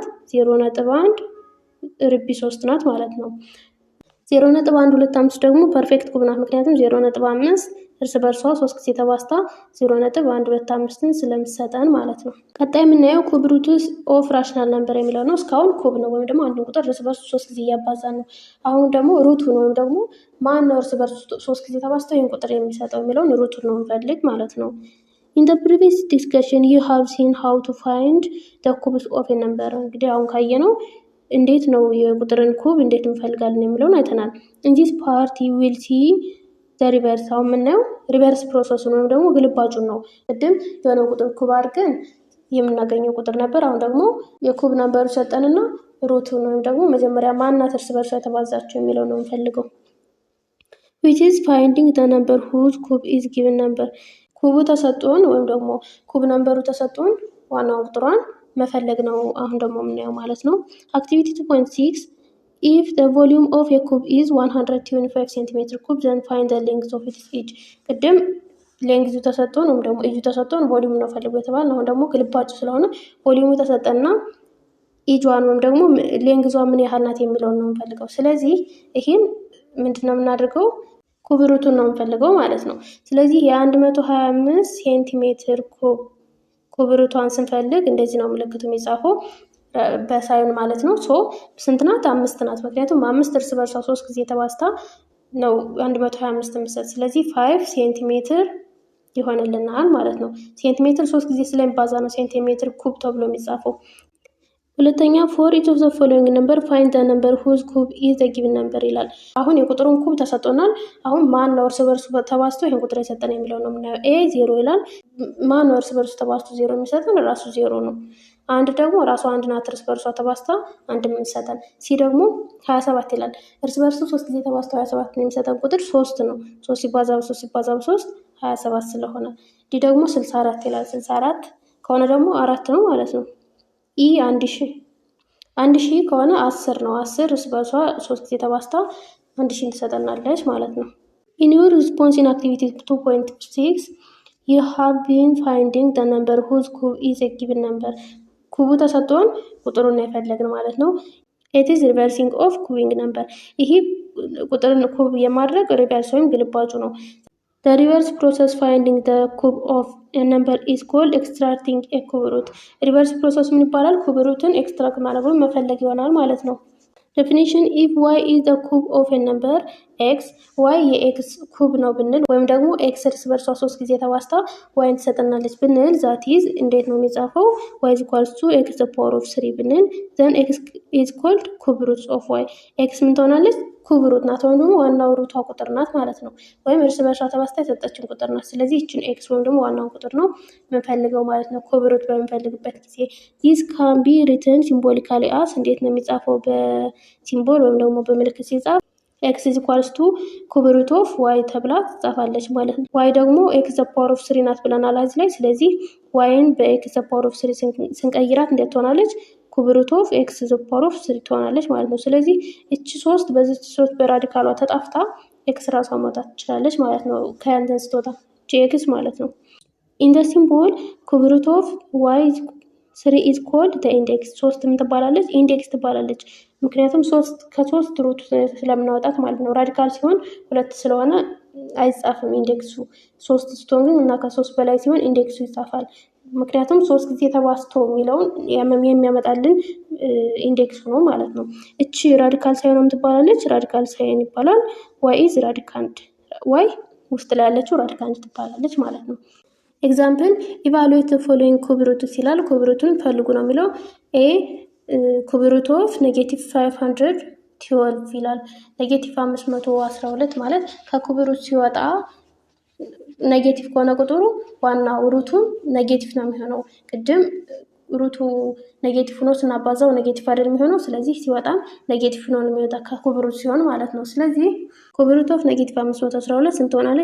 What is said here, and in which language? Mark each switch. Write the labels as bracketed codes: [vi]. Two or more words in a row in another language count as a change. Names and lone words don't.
[am] 0.1 ርቢ 3 ናት ማለት ነው። 0.125 ደግሞ [en] perfect cube [am] ናት። ምክንያቱም 0.5 እርስ በርሷ 3 ጊዜ ተባዝታ 0.125ን ስለምትሰጠን ማለት ነው። ቀጣይ የምናየው [en] cube roots of rational number [am] የሚለው ነው። እስካሁን ኩብ ነው ወይም ደግሞ አንድን ቁጥር እርስ በርሱ 3 ጊዜ እያባዛን ነው። አሁን ደግሞ ሩቱን ወይም ደግሞ ማን ነው እርስ በርሱ 3 ጊዜ ተባዝተው ይህን ቁጥር የሚሰጠው የሚለውን ሩቱን ነው እንፈልግ ማለት ነው። [en] In the previous discussion you have seen how to find the cubes of a number። [am] እንግዲህ አሁን ካየነው እንዴት ነው የቁጥርን ኩብ እንዴት እንፈልጋለን የሚለውን አይተናል። [en] In this part you will see the reverse። [am] አሁን የምናየው ሪቨርስ ፕሮሰሱን ወይም ደግሞ ግልባጩን ነው። ቅድም የሆነ ቁጥር ኩብ አድርገን የምናገኘው ቁጥር ነበር። አሁን ደግሞ የኩብ ነምበሩ ሰጠንና ሩቱን ወይም ደግሞ መጀመሪያ ማናት እርስ በርሷ የተባዛቸው የሚለው ነው የምፈልገው። [en] which is finding the number whose cube is given number። [am] ኩቡ ተሰጥቶን ወይም ደግሞ ኩብ ነምበሩ ተሰጥቶን ዋናው ቁጥሯን መፈለግ ነው አሁን ደግሞ የምናየው ማለት ነው። አክቲቪቲ 2.6 [en] if the volume of a cube is 125 cm cube then find the length of its edge። [am] ቅድም ሌንግዙ ተሰጥቶን ወይም ደግሞ ኤጁ ተሰጥቶን ቮሊዩም ነው ፈልጎ የተባለ። አሁን ደግሞ ግልባጩ ስለሆነ ቮሊዩሙ ተሰጠና ኤጇን ወይም ደግሞ ሌንግዟ ምን ያህል ናት የሚለውን ነው የምፈልገው። ስለዚህ ይሄን ምንድነው የምናደርገው? ኩብ ሩቱን ነው የምፈልገው ማለት ነው። ስለዚህ የ125 ሴንቲሜትር ኩብ ሩቷን ስንፈልግ እንደዚህ ነው ምልክቱ የሚጻፈው በሳይን ማለት ነው። ስንት ናት? 5 ናት። ምክንያቱም 5 እርስ በርሷ 3 ጊዜ ተባዝታ ነው 125 የምትሰጥ። ስለዚህ 5 ሴንቲሜትር ይሆንልናል ማለት ነው። ሴንቲሜትር 3 ጊዜ ስለሚባዛ ነው ሴንቲሜትር ኩብ ተብሎ የሚጻፈው። ሁለተኛ [en] for each of the following number find the number whose cube is the given number [am] ይላል። አሁን የቁጥሩን ኩብ ተሰጥቶናል። አሁን ማን ነው እርስ በርሱ ተባዝቶ ይሄን ቁጥር የሰጠን የሚለው ነው የምናየው። ኤ 0 ይላል። ማን ነው እርስ በርሱ ተባዝቶ 0 የሚሰጠን? ራሱ 0 ነው። አንድ ደግሞ ራሱ አንድ ናት እርስ በርሷ ተባዝታ አንድ የሚሰጠን። ሲ ደግሞ 27 ይላል። እርስ በርሱ 3 ጊዜ ተባዝቶ 27 የሚሰጠን ቁጥር 3 ነው። 3 ሲባዛ በ3 ሲባዛ በ3 27 ስለሆነ። ዲ ደግሞ 64 ይላል። 64 ከሆነ ደግሞ 4 ነው ማለት ነው። ኢ 1000 ከሆነ 10 ነው። 10 እርስ በርሷ 3 ጊዜ ተባዝታ 1000 ትሰጠናለች ማለት ነው። [en] In your response in activity 2.6 you have been finding the number whose cube is a given number። [am] ኩቡ ተሰጥቶን ቁጥሩን የፈለግን ማለት ነው። [en] it is reversing of cubing number። [am] ይሄ ቁጥርን ኩብ የማድረግ ሪቨርስ ወይም ግልባጩ ነው። [en] The reverse process finding the cube of a number is called extracting a cube root። reverse process [am] ምን ይባላል? ኩብ ሩትን ኤክስትራክት ማድረግ ወይም መፈለግ ይሆናል ማለት ነው። [en] definition if y is the cube of a number x [am] y የኤክስ ኩብ ነው ብንል ወይም ደግሞ ኤክስ እርስ በርሷ 3 ጊዜ ተባዝታ y ትሰጠናለች ብንል [en] that is [am] እንዴት ነው የሚጻፈው? [en] y is equals to x the power of 3 [am] ብንል [en] then x is called cube root of y። x [am] ምን ትሆናለች? ኩብ ሩት ናት ወይም ደግሞ ዋናው ሩቷ ቁጥር ናት ማለት ነው። ወይም እርስ በርሷ ተባዝታ የሰጠችን ቁጥር ናት። ስለዚህ እችን ኤክስ ወይም ደግሞ ዋናውን ቁጥር ነው የምንፈልገው ማለት ነው። ኩብ ሩት በምንፈልግበት ጊዜ [en] this can be written symbolically as [am] እንዴት ነው የሚጻፈው? በሲምቦል ወይም ደግሞ በምልክት ሲጻፍ [en] x is equals to cube root of [am] y ተብላ ትጻፋለች ማለት ነው። y ደግሞ [en] x the power of 3 [am] ናት ብለናል እዚህ ላይ። ስለዚህ y-ን በ [en] x the power of 3 [am] ስንቀይራት እንዴት ትሆናለች? [en] cube root of x the power of 3 [am] ትሆናለች ማለት ነው። ስለዚህ እቺ 3 በዚች 3 በራዲካሏ ተጣፍታ x ራሷ ማውጣት ትችላለች ማለት ነው። ከእንትን ስትወጣ x ማለት ነው። [en] in the symbol cube root of y 3 is called the index። [am] 3 ምን ትባላለች? ኢንዴክስ ትባላለች። ምክንያቱም 3 ከ3 ሩት ስለምናወጣት ማለት ነው። ራዲካል ሲሆን 2 ስለሆነ አይጻፍም ኢንዴክሱ። 3 ስትሆን ግን እና ከ3 በላይ ሲሆን ኢንዴክሱ ይጻፋል። ምክንያቱም 3 ጊዜ ተባዝቶ የሚለውን የሚያመጣልን ኢንዴክሱ ነው ማለት ነው። እቺ ራዲካል ሳይን ትባላለች። ራዲካል ሳይን ይባላል። [en] y is radicand። [am] y ውስጥ ላይ ያለችው ራዲካንድ ትባላለች ማለት ነው። [en] example evaluate following cube roots [am] ይላል። ኩብ ሩቱን ፈልጉ ነው የሚለው። ኤ [en] cube root of [am] -512 ይላል። -512 ማለት ከኩብ ሩት ሲወጣ ኔጌቲቭ ከሆነ ቁጥሩ ዋናው ሩቱም ኔጌቲቭ ነው የሚሆነው። ቅድም ሩቱ ኔጌቲቭ ሆኖ ስናባዛው ኔጌቲቭ አይደል የሚሆነው። ስለዚህ ሲወጣም ኔጌቲቭ ነው የሚወጣ ከኩብ ሩት ሲሆን ማለት ነው። ስለዚህ [en] cube root of [am] -512 ስንት ትሆናለች?